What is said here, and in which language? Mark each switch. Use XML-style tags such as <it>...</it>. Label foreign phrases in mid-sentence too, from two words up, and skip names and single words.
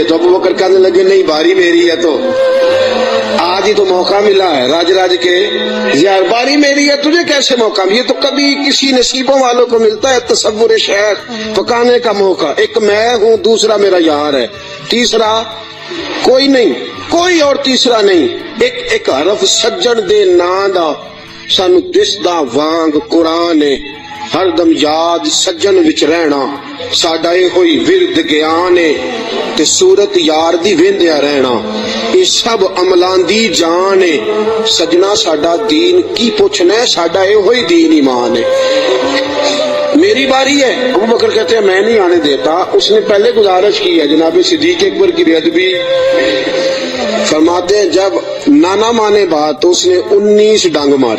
<ur>تو ابو بکر کہنے لگے نہیں باری میری ہے، تو آج ہی تو موقع ملا ہے راج راج کے، یار باری میری ہے تجھے کیسے موقع؟ یہ تو کبھی کسی نصیبوں والوں کو ملتا ہے تصور شیخ پکانے کا موقع۔ ایک میں ہوں، دوسرا میرا یار ہے، تیسرا کوئی نہیں، کوئی اور تیسرا نہیں۔</ur> <pa>ایک حرف سجن دے ناں دا سانو دسدا وانگ قرآن ہے، ہر دم یاد سجن وچ رہنا ساڈا اے ہوئی ورد گیان ہے، تے صورت یار دی ویندیا رہنا یہ سب عملان دی جان ہے۔ سجنا ساڈا دین کی پوچھنا ہے، ساڈا اے ہوئی دین ایمان ہے۔</pa> <ur>میری باری ہے۔ ابو بکر کہتے ہیں میں نہیں آنے دیتا۔ اس نے پہلے گزارش کی ہے، جناب صدیق اکبر کی بے ادبی فرماتے ہیں جب نانا مانے بات تو اس نے 19 ڈنگ مارے۔</ur>